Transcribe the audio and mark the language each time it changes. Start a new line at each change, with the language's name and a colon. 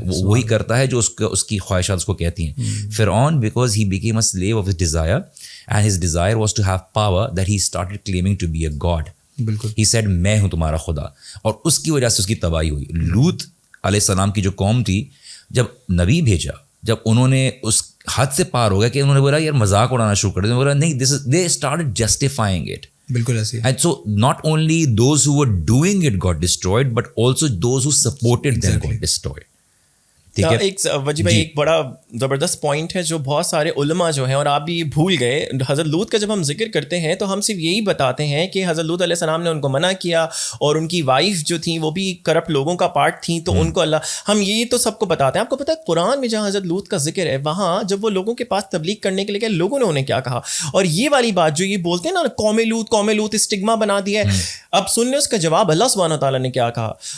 Urdu: وہ وہی کرتا ہے جو اس کی خواہشات اس کو کہتی ہیں.
English: فرعون because he became a slave of his desire and his desire was to have power that he started claiming to be a god.
Urdu: بالکل ہی سیڈ میں ہوں تمہارا خدا, اور اس کی وجہ سے اس کی تباہی ہوئی. لوط علیہ السلام کی جو قوم تھی, جب نبی بھیجا, جب انہوں نے اس حد سے پار ہو گیا کہ انہوں نے بولا یار مذاق اڑانا شروع کر دیا, بولا نہیں,
English: This is they started justifying it.
Urdu: بالکل ایسے.
English: And so not only those who were doing it got destroyed, but also those who supported them got destroyed.
Urdu: ایک وجی بھائی ایک بڑا زبردست پوائنٹ ہے جو بہت سارے علماء جو ہیں, اور آپ بھی بھول گئے, حضرت لوط کا جب ہم ذکر کرتے ہیں تو ہم صرف یہی بتاتے ہیں کہ حضرت لوط علیہ السلام نے ان کو منع کیا, اور ان کی وائف جو تھیں وہ بھی کرپٹ لوگوں کا پارٹ تھیں, تو ان کو اللہ, ہم یہی تو سب کو بتاتے ہیں. آپ کو پتہ ہے قرآن میں جہاں حضرت لوط کا ذکر ہے, وہاں جب وہ لوگوں کے پاس تبلیغ کرنے کے لیے گئے, لوگوں نے انہیں کیا کہا, اور یہ والی بات جو یہ بولتے ہیں نا قوم لوط اسٹگما بنا دیا ہے, اب سن لیں اس کا جواب اللہ سبحانہ تعالیٰ نے کیا کہا.